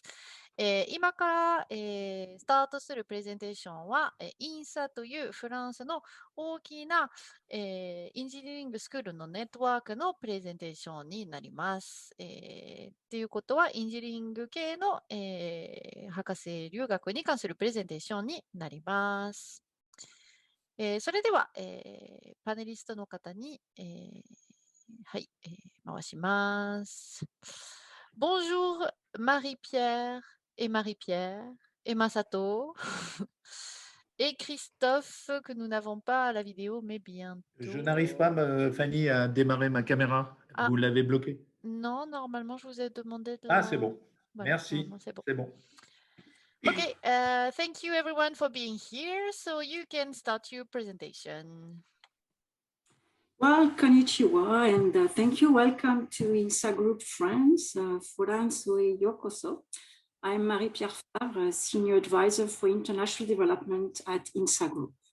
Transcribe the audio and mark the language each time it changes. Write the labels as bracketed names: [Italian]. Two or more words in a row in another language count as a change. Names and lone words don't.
[Japanese] 今から、スタートするプレゼンテーションは、INSA というフランスの大きな、エンジニアリングスクールのネットワークのプレゼンテーションになります。ということは、エンジニアリング系の、博士留学に関するプレゼンテーションになります。それでは、パネリストの方に、はい、回します。 [French] Bonjour Marie-Pierre et Marie-Pierre et Masato et Christophe, que nous n'avons pas à la vidéo, mais bientôt. Je n'arrive pas, Fanny, à démarrer ma caméra. Vous l'avez bloquée? Non, normalement, je vous ai demandé de Ah, c'est bon. Voilà, merci. C'est bon. C'est bon. [English] Okay, thank you everyone for being here. So you can start your presentation. Well, konnichiwa, and thank you. Welcome to INSA Group France. [Japanese] フランスへようこそ. [English] I'm Marie-Pierre Favre, Senior Advisor for International Development at INSA Group.